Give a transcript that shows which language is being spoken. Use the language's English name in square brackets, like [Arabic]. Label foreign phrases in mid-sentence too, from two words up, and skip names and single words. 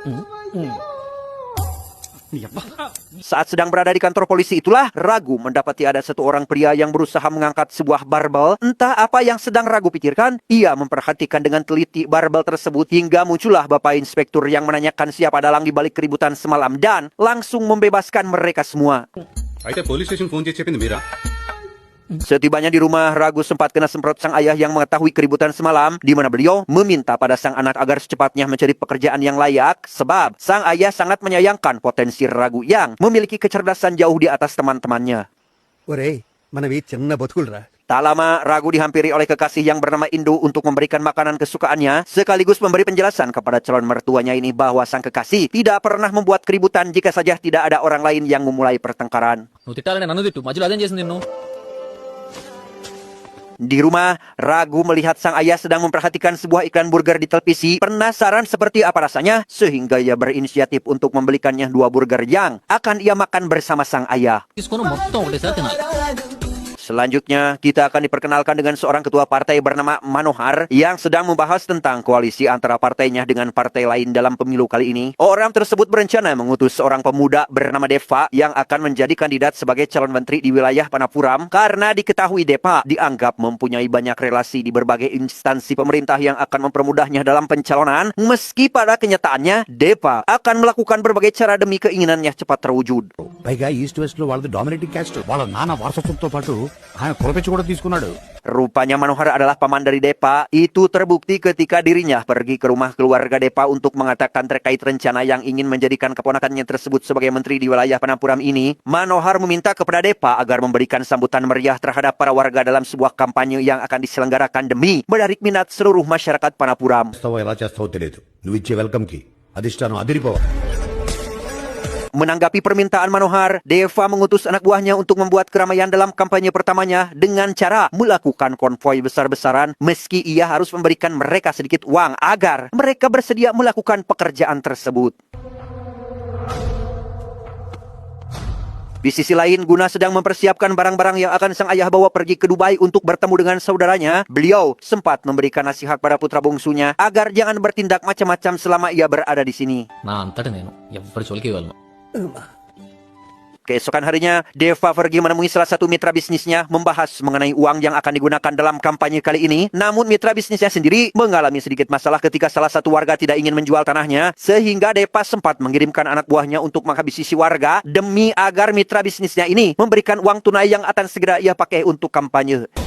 [Indonesian] Saat sedang berada di kantor polisi itulah, Ragu mendapati ada satu orang pria yang berusaha mengangkat sebuah barbel. Entah apa yang sedang Ragu pikirkan, ia memperhatikan dengan teliti barbel tersebut hingga muncullah Bapak Inspektur yang menanyakan siapa dalang di balik keributan semalam dan langsung membebaskan mereka semua. [Telugu] అయితే [English] police station [Telugu] ఫోన్ చేసి చెప్పింది మీరా? [Indonesian] Setibanya di rumah, Ragu sempat kena semprot sang ayah yang mengetahui keributan semalam, di mana beliau meminta pada sang anak agar secepatnya mencari pekerjaan yang layak, sebab sang ayah sangat menyayangkan potensi Ragu yang memiliki kecerdasan jauh di atas teman-temannya. [Telugu] ఒరేయ్ మనవి చిన్న బతుకులరా. [Indonesian] Tak lama, Ragu dihampiri oleh kekasih yang bernama Indu untuk memberikan makanan kesukaannya, sekaligus memberi penjelasan kepada calon mertuanya ini bahwa sang kekasih tidak pernah membuat keributan jika saja tidak ada orang lain yang memulai pertengkaran. [Telugu] నువ్వు తిట్టాలని నన్ను తిట్టు మధ్యలో అదేం చేసింది నిన్ను [Indonesian] Di rumah, Ragu melihat sang ayah sedang memperhatikan sebuah iklan burger di televisi. Penasaran seperti apa rasanya, sehingga ia berinisiatif untuk membelikannya 2 burger yang akan ia makan bersama sang ayah. [Telugu] తీసుకొని మొత్తం ఒకటేసారి తినాలి [Indonesian] Selanjutnya, kita akan diperkenalkan dengan seorang ketua partai bernama Manohar yang sedang membahas tentang koalisi antara partainya dengan partai lain dalam pemilu kali ini. Orang tersebut berencana mengutus seorang pemuda bernama Deva yang akan menjadi kandidat sebagai calon menteri di wilayah Panapuram karena diketahui Deva dianggap mempunyai banyak relasi di berbagai instansi pemerintah yang akan mempermudahnya dalam pencalonan, meski pada kenyataannya Deva akan melakukan berbagai cara demi keinginannya cepat terwujud. [Telugu] పైగా [English] East West [Telugu] లో వాళ్ళది [English] dominating caste. [Telugu] వాళ్ళ నాన్న వారసత్వంతో పాటు ఆయన కులపెచ్చి కూడా తీసుకున్నాడు. [Indonesian] Rupanya Manohar adalah paman dari Deva. Itu terbukti ketika dirinya pergi ke rumah keluarga Deva untuk mengatakan terkait rencana yang ingin menjadikan keponakannya tersebut sebagai menteri di wilayah Panapuram ini. Manohar meminta kepada Deva agar memberikan sambutan meriah terhadap para warga dalam sebuah kampanye yang akan diselenggarakan demi menarik minat seluruh masyarakat Panapuram. [Telugu] చేస్తావో ఎలా చేస్తావో తెలియదు. నువ్వు ఇచ్చే వెల్కమ్ కి అధిష్టానం అదిరిపోవాలి. [Indonesian] Menanggapi permintaan Manohar, Deva mengutus anak buahnya untuk membuat keramaian dalam kampanye pertamanya dengan cara melakukan konvoi besar-besaran meski ia harus memberikan mereka sedikit uang agar mereka bersedia melakukan pekerjaan tersebut. Di sisi lain, Guna sedang mempersiapkan barang-barang yang akan sang ayah bawa pergi ke Dubai untuk bertemu dengan saudaranya. Beliau sempat memberikan nasihat pada putra bungsunya agar jangan bertindak macam-macam selama ia berada di sini. [Telugu] నా అంతటి నేను ఎవ్వరి చోలికి వెళ్ళను [Indonesian] Keesokan harinya, Deva pergi menemui salah satu mitra bisnisnya membahas mengenai uang yang akan digunakan dalam kampanye kali ini. Namun mitra bisnisnya sendiri mengalami sedikit masalah ketika salah satu warga tidak ingin menjual tanahnya, sehingga Deva sempat mengirimkan anak buahnya untuk menghabisi si warga demi agar mitra bisnisnya ini memberikan uang tunai yang akan segera ia pakai untuk kampanye.